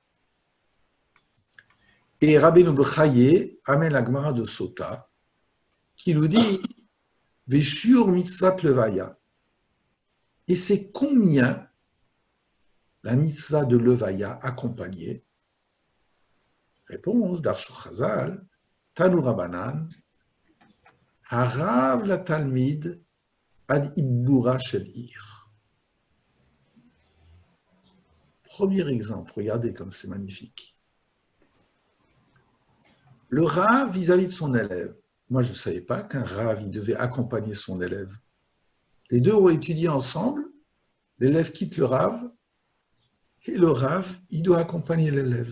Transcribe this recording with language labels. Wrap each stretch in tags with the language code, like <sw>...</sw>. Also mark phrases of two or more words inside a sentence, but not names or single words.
<fr>Et Rabbeinu Bechaye amène la Gemara de Sota, qui nous dit</fr> <he>ושיעור מצוות לוויה.</he> <fr>Et c'est combien la mitzvah de levaya accompagnée?</fr> <he>Réponse דרשו חז"ל תנו רבנן הרב לתלמיד עד עיבורה של עיר.</he> <fr>Premier exemple, regardez comme c'est magnifique. Le Rav vis-à-vis de son élève. Moi, je ne savais pas qu'un Rav, il devait accompagner son élève. Les deux ont étudié ensemble, l'élève quitte le Rav, et le Rav, il doit accompagner l'élève.</fr>